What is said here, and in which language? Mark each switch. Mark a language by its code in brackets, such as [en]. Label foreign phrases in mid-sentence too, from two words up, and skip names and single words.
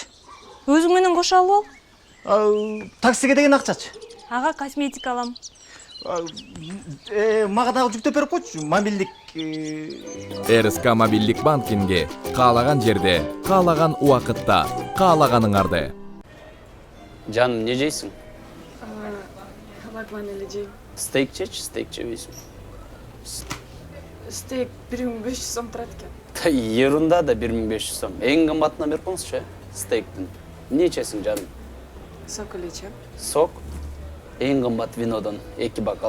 [ky] Өзүң менен кошо алып ал. Таксиге деген акчачы? Ага косметика алам. Мага дагы жүктөп берип койчу. Мобилдик РСК мобилдик банкинги каалаган жерде, каалаган убакытта, каалаганыңарды. [kk] Жаным, не жейсің? [ky] Лакван эле жейм. Стейк жечи, стейк жебейсің. Стейк 1500 сом турат экен. Ерунда да 1500 сом. Эң кымбатына берип коңузчу, стейктин. [kk] Не ичесиң, жаным? [ky] Сок эле ичем. Сок. Эң кымбат винодон 2 бокал.